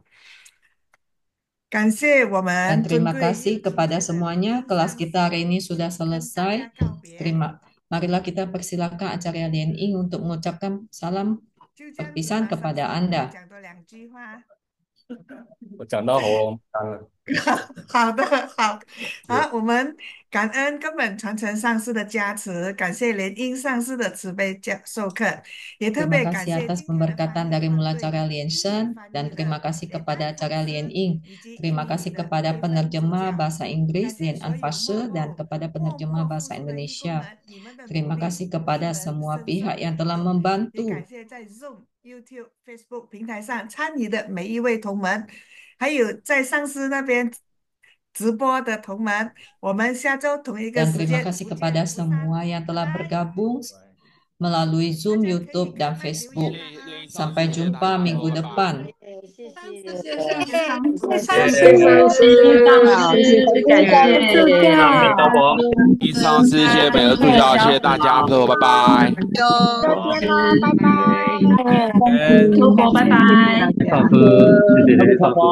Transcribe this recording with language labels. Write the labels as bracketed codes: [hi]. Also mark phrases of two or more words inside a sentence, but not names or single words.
[zh] 感谢我 [id] Dan [zh] 们 [id] terima kasih kepada semuanya. Kelas kita hari ini sudah selesai. Marilah kita persilakan Acarya Lien Ying untuk mengucapkan salam perpisahan kepada Anda. [zh] 我讲到喉咙干了。好的，好，好，我们感恩根本传承上师的加持，感谢莲英上师的慈悲授课，也特 [id] Terima [zh] 别感 [id] kasih [zh] 谢 [id] atas [zh] 今天的 [id] pemberkatan dari Mulacara Lien Shen dan terima kasih kepada Acarya Lien Ying. Terima kasih kepada penerjemah bahasa Inggris Lien Anfashe dan kepada penerjemah bahasa Indonesia. Terima kasih kepada semua pihak yang telah membantu. [zh] 感谢在 Zoom、YouTube、Facebook 平台上参与的每一位同门，还有在上师那边直播的同门，我们下周同一个 [id] Dan [zh] 时 [id] terima [zh] 间 [id] kasih [zh] 不见 [id] kepada [zh] 不散。 [id] semua yang telah bergabung melalui Zoom, YouTube, dan Facebook. Sampai jumpa minggu depan. [zh] 阿弥陀佛。以上是谢谢每个助教，谢谢大家，朋友，拜拜。再见喽，拜拜。出国，拜拜。上师，谢谢上师，